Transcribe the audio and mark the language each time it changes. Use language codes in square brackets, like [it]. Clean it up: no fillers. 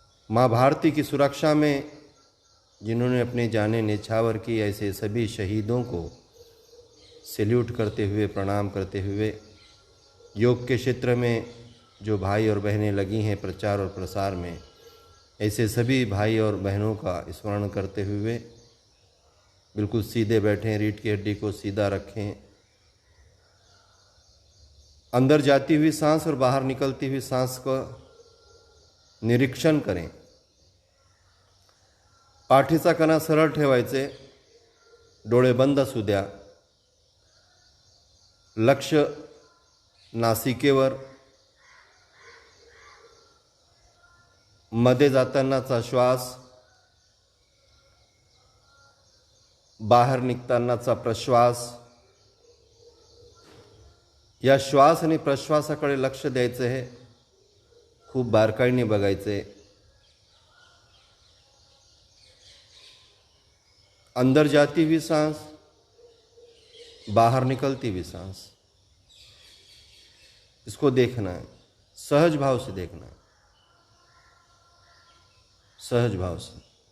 [hi] माँ भारती की सुरक्षा में जिन्होंने अपने जाने न्यौछावर की, ऐसे सभी शहीदों को सैल्यूट करते हुए, प्रणाम करते हुए, योग के क्षेत्र में जो भाई और बहनें लगी हैं प्रचार और प्रसार में, ऐसे सभी भाई और बहनों का स्मरण करते हुए बिल्कुल सीधे बैठें, रीढ़ की हड्डी को सीधा रखें। अंदर जाती हुई सांस और बाहर निकलती हुई सांस का निरीक्षण करें। [mr] पाठीचा कणा सरळ ठेवायचे, डोळे बंद असू द्या। लक्ष नासिकेवर, मध्ये जातानाचा श्वास, बाहेर निघतानाचा प्रश्वास, या श्वास आणि प्रश्वासाकडे लक्ष द्यायचं आहे, खूप बारकाईने बघायचे। [hi] अंदर जाती हुई सांस, बाहर निकलती हुई सांस, इसको देखना है, सहज भाव से देखना है, सहज भाव से।